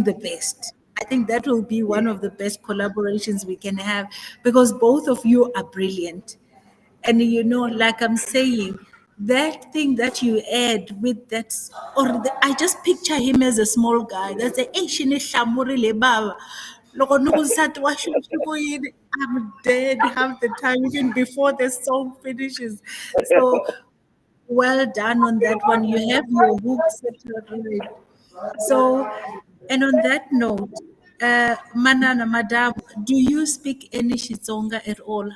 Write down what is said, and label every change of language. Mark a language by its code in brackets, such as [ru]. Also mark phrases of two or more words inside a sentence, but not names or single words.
[en] think, the best. I think that will be yes, one of the best collaborations we can have because both of you are brilliant. And you know, like I'm saying, that thing that you add with that, I just picture him as a small guy. That's a Asian Shamurile Baba. [ts] Loko nukusati washo yini, [en] I'm dead half the time, even before the song finishes. So well done on that one. You have your hook set right. So, and on that note, Manana, Madam, do you speak any Xitsonga at all?